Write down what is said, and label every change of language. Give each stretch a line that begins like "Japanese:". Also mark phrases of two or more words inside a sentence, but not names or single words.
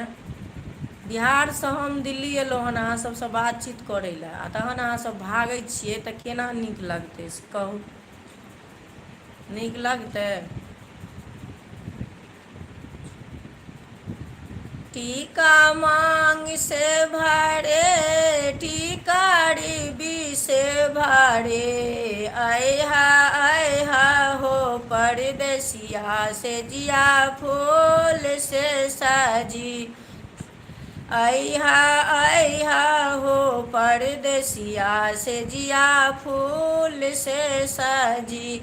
Maithili: बिहारसँ हम दिल्ली अयलहुँ हन अहाँ सबसँ बातचीत करै लए, आ तहन अहाँसब भागै छियै तऽ केना नीक लगतै से कहू, नीक लगतै?
Bhojpuri: टीका मांग से भरे टीकारी बी से भरे आहा हो परदेसिया से जिया फूल से सजी आहा हो परदेसिया से जिया फूल से सजी।